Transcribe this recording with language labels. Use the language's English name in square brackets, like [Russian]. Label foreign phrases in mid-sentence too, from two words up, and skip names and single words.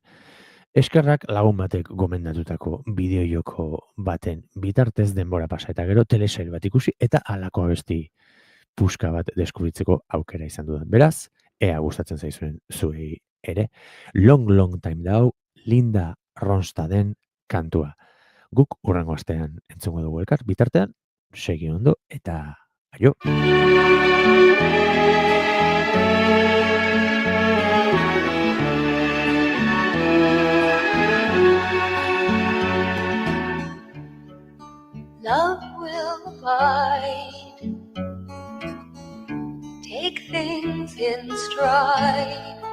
[Basque] Eskerrak lagun batek gomendatutako bideojoko baten bitartez denbora pasa, eta gero telesail bat ikusi, eta halako abesti puska bat deskubritzeko aukera izan dudan. Beraz, ea gustatzen zaizuen zuei ere, Long Long Time dau, Linda Ronstaden kantua. Guk hurrengo astean entzungo dugu elkar, bitartean, segi ondo, eta aio! [English] Love will abide, take things in stride.